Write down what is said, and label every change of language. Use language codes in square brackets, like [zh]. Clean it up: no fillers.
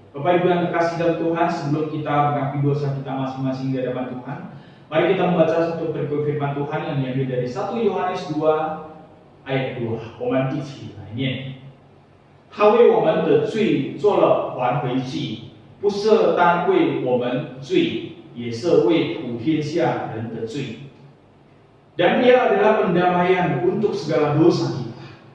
[id] Bapak Ibu yang dikasih dalam Tuhan, sebelum kita mengakui dosa kita masing-masing di hadapan Tuhan, mari kita membaca satu perikop firman Tuhan yang diambil dari 1 Yohanes 2 ayat 2. [zh] 我们一起来念。他为我们的罪做了还回祭，不是单为我们罪，也是为普天下人的罪。 [id] Dan ia adalah pendamaian untuk segala dosa kita.